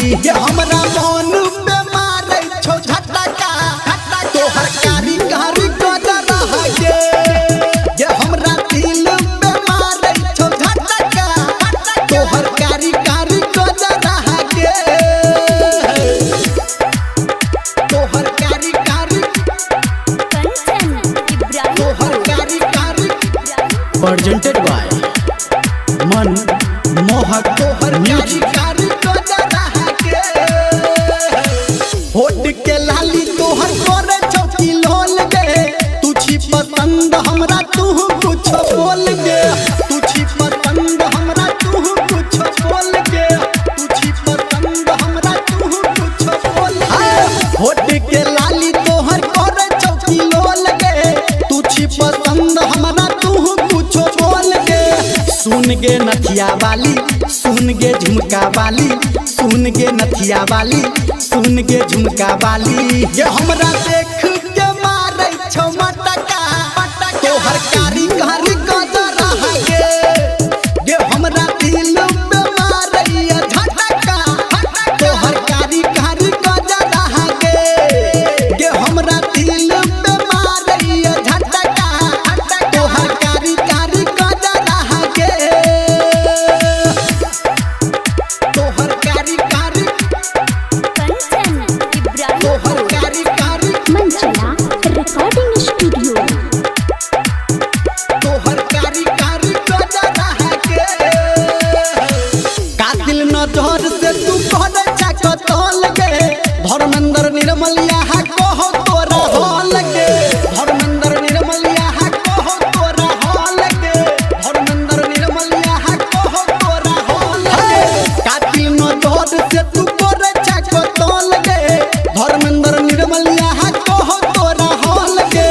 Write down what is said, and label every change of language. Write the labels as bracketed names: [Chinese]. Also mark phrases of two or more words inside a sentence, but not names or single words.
[Angika] ये हमरा मन पे मारे छो झटका तोहर कारी कारी गजरा है के ये हमरा दिल पे मारे छो झटका तोहर कारी कारी गजरा है के तोहर कारी कारी तोहर कारी कारी [English] presented by मन मोहक [Angika] तोहर कारी कारी गजरा है के होठ के लाली तोहर गोरे चौकी लोल गे तू छी पसंद हमरा तू कुछ बोल गे तू छी पसंद हमरा तू कुछ बोल गे तू छी पसंद हमरा तू कुछ बोल गे होठ के लाली तोहर गोरे चौकी लोल गे तू छी पसंद हमरा तू कुछ बोल गे सुन गे नथिया वाली सुन गे झुमका वाली सुन गे नथिया वाली सुन गे झुमका वाली ये हमरा देख के मारे छो मटका तोहर कारी कारी गजरा है के ये हमरा दिल पे मारैया झटका तोहर कारी कारी गजरा है के ये हमरा दिल पे मारैया झटका तोहर कारी कारी गजरा है के तोहर कारी कारी तोहर कारी कारी मंचला रिकॉर्डिंग स्टूडियो तोहर कारी कारी गजरा है के कातिल नजर से तू कहले चकतल गे धर्मेंद्र निर्मलिया है कहो तोरा हाल गे धर्मेंद्र निर्मलिया है कहो तोरा हाल गे धर्मेंद्र निर्मलिया है कहो तोरा हाल गे कातिल नजर से तू कहले चकतल गे धर्मेंद्र निर्मलिया है कहो तोरा हाल गे